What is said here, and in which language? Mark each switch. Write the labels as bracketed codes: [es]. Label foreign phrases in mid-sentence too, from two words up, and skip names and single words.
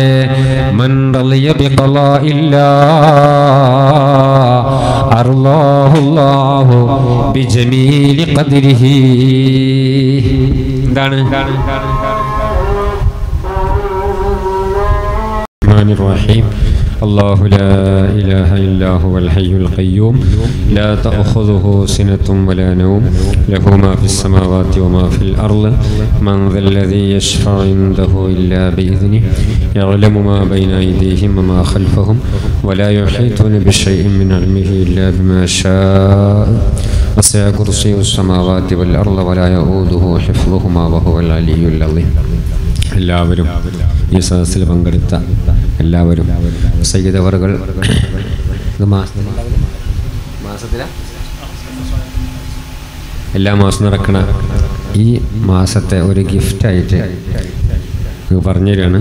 [ar] من رضي بقضاء الله أرضاه الله بجميل قدره. [ml] എന്താണ്? റഹീം. [ar] الله لا إله إلا هو الحي القيوم لا تأخذه سنة ولا نوم له ما في السماوات وما في الأرض من ذا الذي يشفع عنده إلا بإذنه يعلم ما بين أيديهم وما خلفهم ولا يحيطون بشيء من علمه إلا بما شاء وسع كرسيه السماوات والأرض ولا يؤوده حفظهما وهو العلي العظيم. [ml] എല്ലാവരും ഈ സദസ്സിൽ പങ്കെടുത്ത എല്ലാവരും സയ്യിദ് അവറുകൾ എല്ലാ മാസം നടക്കണ ഈ മാസത്തെ ഒരു ഗിഫ്റ്റായിട്ട് പറഞ്ഞു തരികയാണ്.